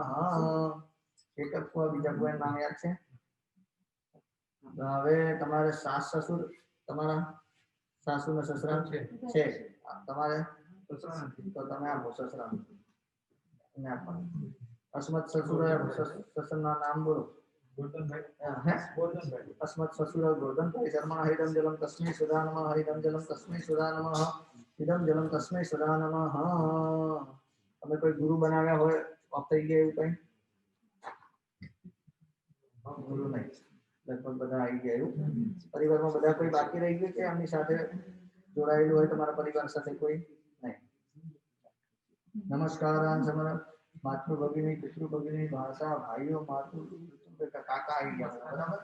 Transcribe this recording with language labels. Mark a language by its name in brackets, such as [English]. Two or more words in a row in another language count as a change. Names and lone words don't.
[Gujarati] એક જ ફુવા બીજા ફુવાનું નામ યાદ છે? હવે તમારે સાસ સસુર તમારા સાસુ ને સસરા છે તમારે તો તમે આપો સસરા ને આપવાનું. અસ્મત સસુર સસરના નામ બોલો. [Sanskrit] अस्मत् ससुर गोर्धनभाई शर्मा इदं जलं तस्मै सुधा नमः इदं जलं तस्मै सुधा नमः इदं जलं तस्मै सुधा नमः. [Gujarati] તમે કોઈ ગુરુ બનાવ્યા હોય ઓફ થઈ ગયા એવું કઈ? ગુરુ નહીં, લગભગ બધા આવી ગયા એવું. પરિવારમાં બધા કોઈ બાકી રહી ગયું કે આમની સાથે જોડાયેલું હોય તમારા પરિવાર સાથે કોઈ નહીં? નમસ્કાર સમર માતૃ ભગિની પિતૃ ભગિની ભાષા ભાઈઓ માતૃ કાકા આવી ગયા બરાબર.